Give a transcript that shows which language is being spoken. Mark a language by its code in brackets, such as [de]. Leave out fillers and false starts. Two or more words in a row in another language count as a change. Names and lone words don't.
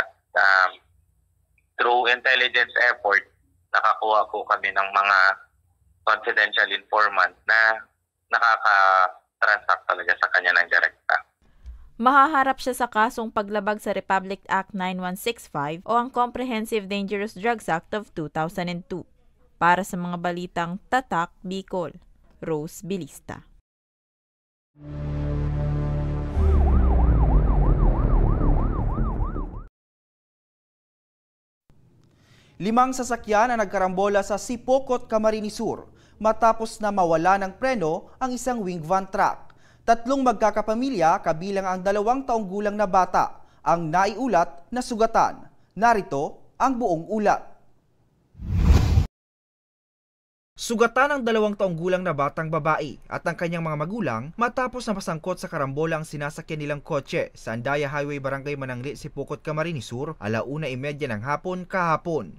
[en] Through intelligence effort, [tl] nakakuha po kami ng mga [en] confidential informant [tl] na nakaka-transact talaga sa kanya ng direkta. Mahaharap siya sa kasong paglabag sa Republic Act 9165 o ang Comprehensive Dangerous Drugs Act of 2002. Para sa mga balitang Tatak, Bicol, Rose Bilista. Limang sasakyan ang nagkarambola sa Sipokot, Camarines Sur matapos na mawala ng preno ang isang [en] wing van truck. [tl] 3 magkakapamilya kabilang ang 2 taong gulang na bata ang naiulat na sugatan. Narito ang buong ulat. Sugatan ang 2 taong gulang na batang babae at ang kanyang mga magulang matapos na masangkot sa karambola ang sinasakyan nilang kotse sa Andaya Highway, Barangay Manangli, Sipokot, Camarines Sur, 1:30 ng hapon kahapon.